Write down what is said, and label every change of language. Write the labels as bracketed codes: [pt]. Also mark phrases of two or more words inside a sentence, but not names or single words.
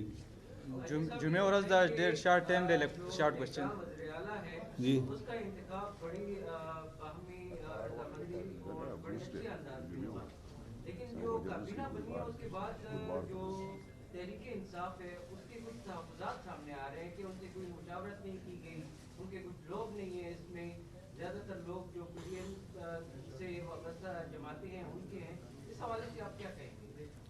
[ps] جمعه ورځ دا ډېر [en] short time [ps] دی [en] short question [ur] جی اس کا انتخاب بڑی باہمی رضامندی اور بڑے اچھے انداز میں ہوا لیکن جو کابینہ بنی ہے اس کے بعد جو تحریک انصاف ہے اس کے کچھ تحفظات سامنے آ رہے ہیں کہ ان سے کوئی مشاورت نہیں کی گئی ان کے کچھ لوگ نہیں ہیں اس میں زیادہ تر لوگ جو پی ڈی ایم سے وابستہ جماعتیں ہیں ان کے ہیں اس حوالے سے آپ کیا کہیں گے